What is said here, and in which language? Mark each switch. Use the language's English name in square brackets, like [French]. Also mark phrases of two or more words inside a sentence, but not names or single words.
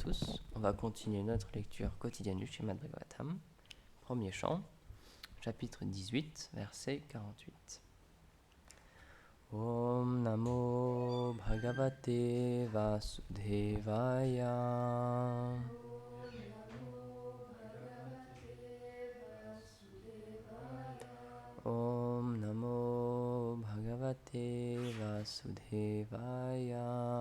[French] tous. On va continuer notre lecture quotidienne du Srimad Bhagavatam. Premier chant, chapitre 18, verset 48. [Sanskrit] ॐ नमो भगवते वासुदेवाय. ॐ नमो भगवते वासुदेवाय.